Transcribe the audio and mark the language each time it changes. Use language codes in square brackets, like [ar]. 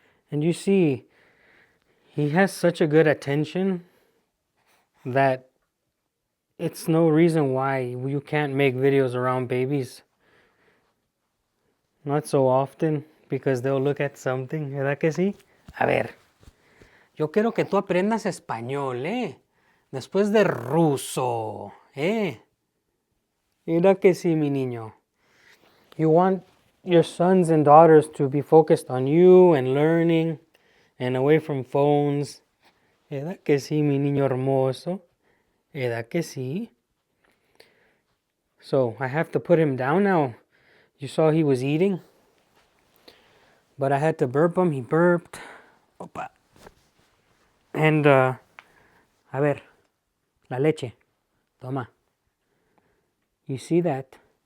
[en] And you see, he has such a good attention that it's no reason why you can't make videos around babies. Not so often, because they'll look at something. [es] ¿Verdad que sí? A ver, yo quiero que tú aprendas español, después de ruso, ¿Verdad que sí, mi niño? [en] You want your sons and daughters to be focused on you and learning and away from phones. [es] ¿Verdad que sí, mi niño hermoso? ¿Verdad que sí? [en] So I have to put him down now. You saw he was eating, but I had to burp him. He burped. Opa. And, [es] a ver, la leche. Toma. [en] You see that?